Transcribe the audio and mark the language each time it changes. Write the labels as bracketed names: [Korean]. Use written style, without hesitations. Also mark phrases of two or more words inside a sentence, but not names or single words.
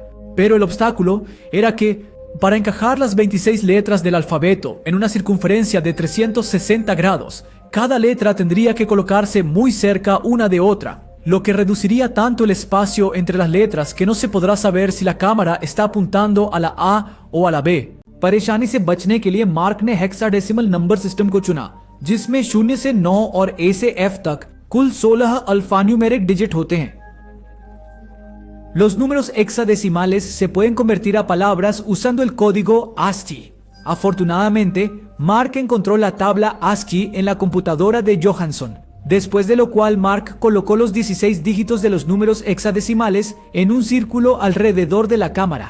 [Spanish] Pero el obstáculo era que, para encajar las 26 letras del alfabeto en una circunferencia de 360 grados, cada letra tendría que colocarse muy cerca una de otra, lo que reduciría tanto el espacio entre las letras que no se podrá saber si la cámara está apuntando a la A o a la B. [Hindi] परेशानी से बचने के लिए मार्क ने [English] hexadecimal number system [Hindi] को चुना, जिसमें 0 से 9 और A से F तक कुल 16 [English] alphanumeric digit [Hindi] होते हैं. [Spanish] Los números hexadecimales se pueden convertir a palabras usando el código ASCII. Afortunadamente, Mark encontró la tabla ASCII en la computadora de Johansson, después de lo cual Mark colocó los 16 dígitos de los números hexadecimales en un círculo alrededor de la cámara.